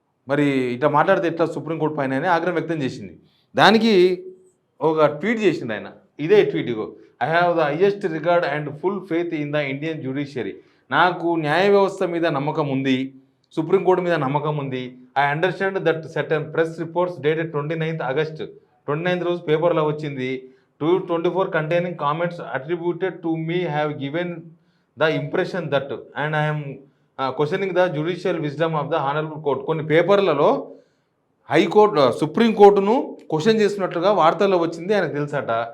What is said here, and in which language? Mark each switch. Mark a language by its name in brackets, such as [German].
[Telugu] మరి ఇట్లా మాట్లాడితే ఎట్లా సుప్రీంకోర్టు పైన అని ఆగ్రహం వ్యక్తం చేసింది. దానికి ఒక ట్వీట్ చేసింది ఆయన. ఇదే tweet. [English] I have the highest record and full faith in the Indian judiciary. [Telugu] నాకు న్యాయ వ్యవస్థ మీద నమ్మకం ఉంది, సుప్రీంకోర్టు మీద నమ్మకం ఉంది. [English] I understand that certain press reports dated 29th August 29th [Telugu] రోజు పేపర్లో వచ్చింది. [English] 224 containing comments attributed to me have given the impression that and I am questioning the judicial wisdom of the honorable court. [Telugu] కొన్ని పేపర్లలో high court సుప్రీంకోర్టును question చేస్తున్నట్లుగా వార్తల్లో వచ్చింది, ఆయనకు తెలుసట.